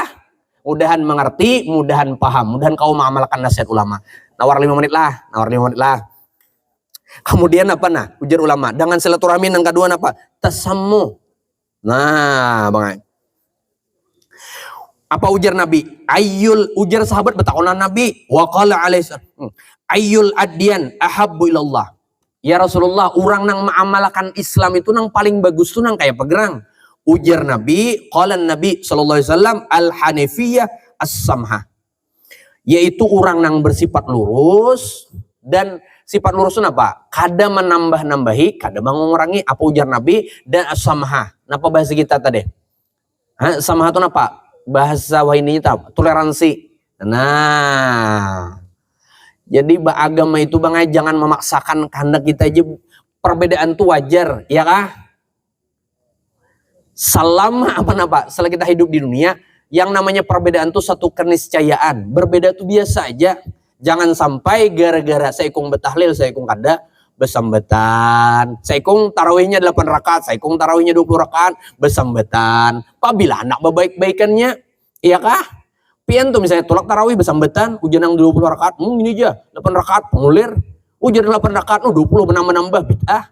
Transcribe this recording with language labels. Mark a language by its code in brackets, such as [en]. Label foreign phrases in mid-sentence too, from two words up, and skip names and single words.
[bjn] Mudahan mengerti, mudahan paham, mudahan kau mengamalkan nasihat ulama. Nawar 5 menit lah, nawar 5 menit lah. Kemudian apa nah? Ujar ulama, dengan silaturahmi yang kedua apa? Tasammu. Nah, bang. Apa ujar Nabi? Ujar sahabat betakonan Nabi. [ar] وقال عليه أي الأديان أحب إلى الله. يا رسول الله, [bjn] orang nang mengamalkan Islam itu nang paling bagus tuh nang kayak pegerang. Ujar Nabi, [ar] قال النبي صلى الله عليه وسلم الحنيفية السمحة. [bjn] Yaitu orang nang bersifat lurus dan sifat lurus itu apa? Kada menambah-nambahi, kada mengurangi. Apa ujar Nabi? Dan as-samha. Napa bahasa kita tadi? Samha itu apa? Bahasa wahini itu toleransi. Nah, jadi agama itu bang jangan memaksakan kehendak kita aja. Perbedaan itu wajar, ya kah? Selama selama kita hidup di dunia, yang namanya perbedaan itu satu keniscayaan. Berbeda itu biasa aja. Jangan sampai gara-gara saya kung betahlil, saya kung kada bersambatan. Saya kung tarawihnya 8 rakaat, saya kung tarawihnya 20 rakaat, bersambatan. Apabila anak baik-baikannya, iya kah? Pian tuh misalnya tolak tarawih bersambatan, ujian yang 20 rakaat, ini aja 8 rakaat pengulir. Ujar 8 rakaat 20 menambah bid'ah.